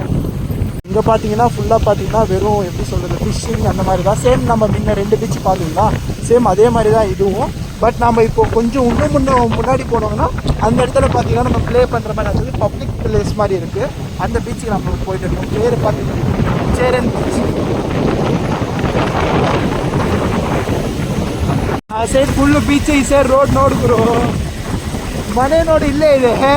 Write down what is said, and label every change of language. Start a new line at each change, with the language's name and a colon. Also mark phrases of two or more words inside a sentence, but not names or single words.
Tamil: இங்கே பார்த்தீங்கன்னா ஃபுல்லாக பார்த்தீங்கன்னா வெறும் எப்படி சொல்கிறது, ஃபிஷ்ஷிங் அந்த மாதிரி தான். சேம் நம்ம முன்ன 2 பீச்சு பார்த்தீங்களா, சேம் அதே மாதிரி தான் இதுவும். பட் நம்ம இப்போ கொஞ்சம் இன்னும் முன்னாடி போனோம்னா அந்த இடத்துல பார்த்தீங்கன்னா நம்ம ப்ளே பண்ணுற மாதிரி, அது
English: public place
Tamil: மாதிரி இருக்குது. அந்த பீச்சுக்கு நம்ம போயிட்டு இருக்கோம். பேர் பார்த்தீங்கன்னா சேரன் பீச்.
Kannada: ಆ
English: side full beach,
Kannada: ಈ
English: side road
Kannada: ನೋಡಿದ್ರು ಮನೆ ನೋಡಿ ಇಲ್ಲೇ ಇದೆ.